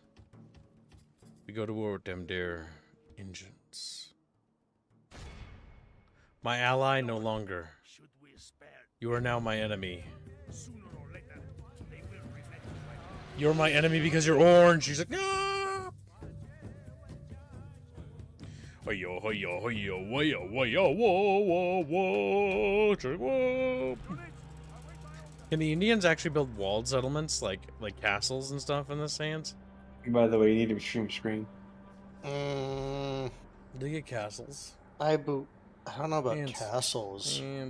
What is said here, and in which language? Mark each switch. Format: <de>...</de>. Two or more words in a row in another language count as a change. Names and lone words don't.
<en>We go to war with them, their engines. My ally no longer. You are now my enemy. You're my enemy because you're orange. She's like, no! Hoyo, hoyo, hoyo, hoyo, hoyo, whoa, whoa, whoa. Can the Indians actually build walled settlements, like castles and stuff in the sands? By the way, you need to stream screen. Do they get castles? I don't know about castles.</en>